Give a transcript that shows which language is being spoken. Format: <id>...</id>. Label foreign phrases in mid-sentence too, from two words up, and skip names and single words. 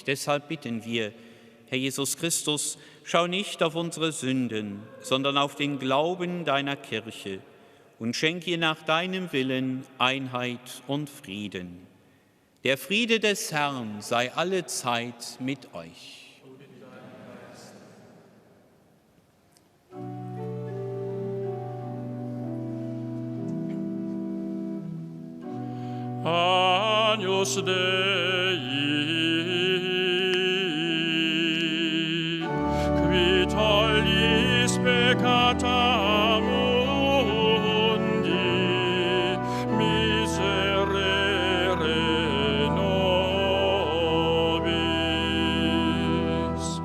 <de>Deshalb bitten wir, Herr Jesus Christus, schau nicht auf unsere Sünden, sondern auf den Glauben deiner Kirche und schenk ihr nach deinem Willen Einheit und Frieden. Der Friede des Herrn sei alle Zeit mit euch.</de> <la>Agnus Dei, qui tollis peccata mundi, miserere nobis.</la>